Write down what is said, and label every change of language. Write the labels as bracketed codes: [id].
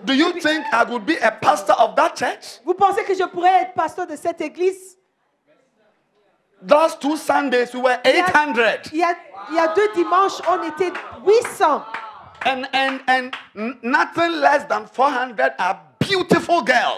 [en] Do you think I would be a pastor of that church? [fr] Vous pensez que je pourrais être pasteur de cette église? [en] Last 2 Sundays, we were 800. [fr] Il y a 2 dimanches, on était 800. [en] And nothing less than 400 are beautiful girls.